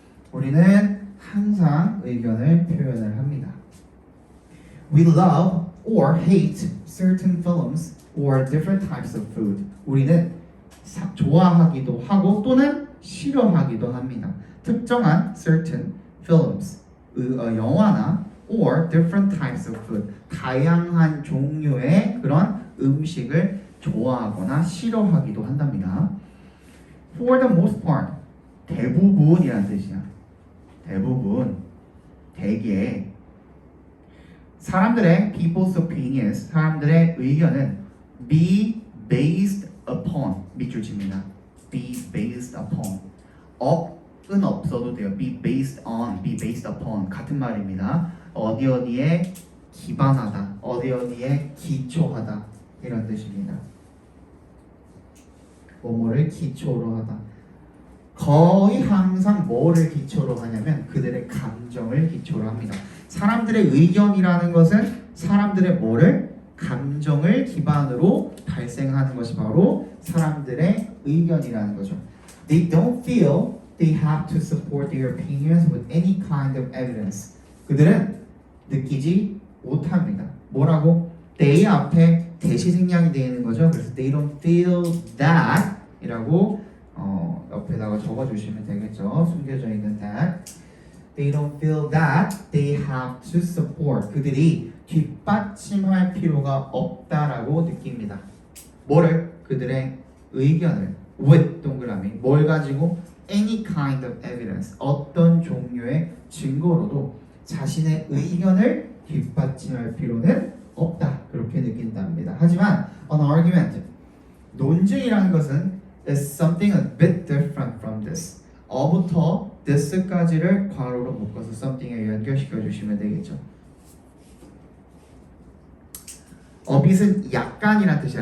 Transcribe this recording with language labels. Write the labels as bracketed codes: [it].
[ko] 우리는 항상 의견을 표현을 합니다. [en] We love or hate certain films or different types of food. [ko] 우리는 좋아하기도 하고 또는 싫어하기도 합니다. 특정한 [en] certain films, [ko] 영화나 [en] or different types of food [ko] 다양한 종류의 그런 음식을 좋아하거나 싫어하기도 한답니다. [en] For the most part [ko] 대부분이라는 뜻이야. 대부분 대개 사람들의 [en] people's opinions [ko] 사람들의 의견은 be based upon 밑줄 칩니다. be based upon up은 없어도 돼요. be based on, be based upon 같은 말입니다. 어디에 기반하다, 어디에 기초하다 이런 뜻입니다. 뭐뭐를 기초로 하다. 거의 항상 뭐를 기초로 하냐면 그들의 감정을 기초로 합니다. 사람들의 의견이라는 것은 사람들의 뭐를 감정을 기반으로 발생하는 것이 바로 사람들의 의견이라는 거죠. [en] They don't feel they have to support their opinions with any kind of evidence. [ko] 그들은 느끼지 못합니다. 뭐라고? they 앞에 대시 생략이 되어 있는 거죠. 그래서 [en] they don't feel that [ko] 이라고 옆에다가 적어주시면 되겠죠. 숨겨져 있는 that. [en] They don't feel that they have to support. [ko] 그들이 뒷받침할 필요가 없다라고 느낍니다. 뭐를? 그들의 의견을 with 동그라미 뭘 가지고? [en] any kind of evidence [ko] 어떤 종류의 증거로도 자신의 의견을 뒷받침할 필요는 없다. 그렇게 느낀답니다. 하지만 [en] an argument [ko] 논증이라는 것은 [en] is something a bit different from this. [ko] 어부터 this까지를 괄호로 묶어서 something에 연결시켜 주시면 되겠죠. a bit은 약간이란 뜻이야.